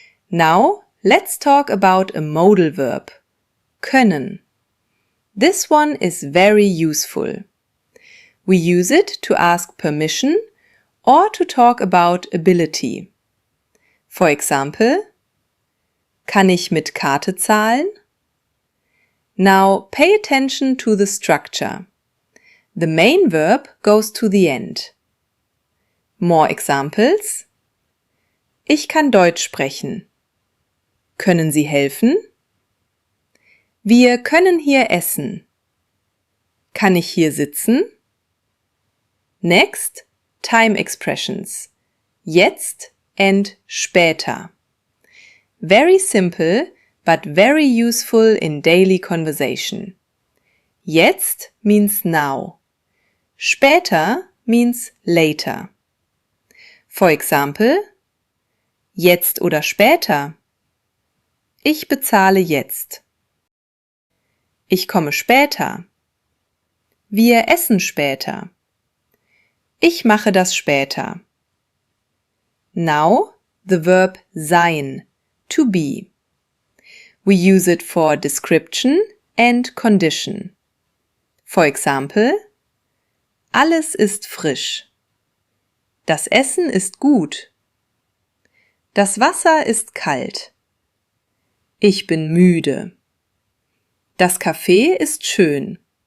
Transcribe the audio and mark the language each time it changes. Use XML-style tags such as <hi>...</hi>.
<en>Now, let's talk about a modal verb. Können. This one is very useful. We use it to ask permission or to talk about ability. For example,</en> <de>kann ich mit Karte zahlen?</de> <en>Now pay attention to the structure. The main verb goes to the end. More examples.</en> <de>Ich kann Deutsch sprechen. Können Sie helfen? Wir können hier essen. Kann ich hier sitzen?</de> <en>Next, time expressions.</en> <de>Jetzt and später.</de> <en>Very simple, but very useful in daily conversation. Jetzt means now. Später means later. For example,</en> <de>jetzt oder später. Ich bezahle jetzt. Ich komme später. Wir essen später. Ich mache das später.</de> <en>Now, the verb sein, to be. We use it for description and condition. For example,</en> <de>alles ist frisch. Das Essen ist gut. Das Wasser ist kalt. Ich bin müde. Das Café ist schön.</de>